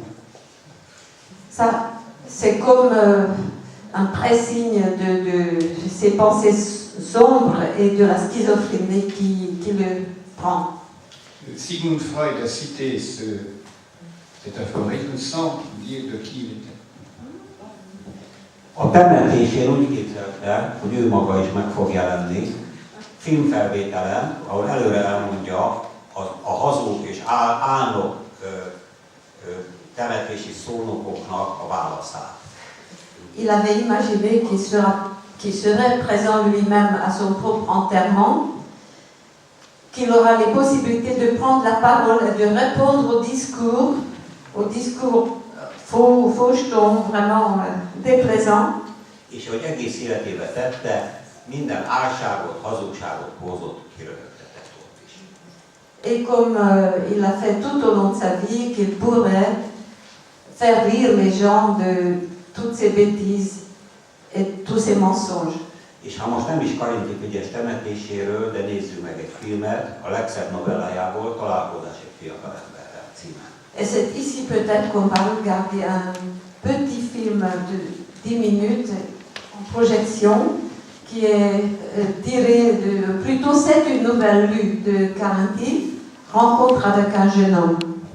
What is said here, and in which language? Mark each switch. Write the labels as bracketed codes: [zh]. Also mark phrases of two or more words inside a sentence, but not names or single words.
[fr] Ça, c'est comme un pressigne de ces pensées sombres et de la schizophrénie qui le prend. Sigmund Freud a cité cet aphorisme sans dire de qui il était. [hu] A temetésén úgy képzelte, hogy ő maga is meg fog jelenni, filmfelvételen, ahol előre elmondja a hazug és álnok temetési szónokoknak a válaszát. [fr] Il avait imaginé qu'il serait présent lui-même à son propre enterrement qu'il aura les possibilités de prendre la parole et de répondre aux discours fauchetons, vraiment déplaisants. [hu] És hogy egész életébe tette, minden álságot, hazugságot hozott, kirögöttetett ott is. [fr] Et comme il a fait tout au long de sa vie, qu'il pourrait faire rire les gens de toutes ces bêtises et tous ces mensonges. [hu] És ha most nem is Karinti Frigyes temetéséről, de nézzük meg egy filmet, a legszebb novellájából, Találkozás egy fiatalemberrel címen. [fr] Et c'est ici peut-être qu'on va regarder un petit film de 10 minutes en projection qui est tiré de... Plutôt c'est une nouvelle lue de Carinti, Rencontre avec un jeune homme.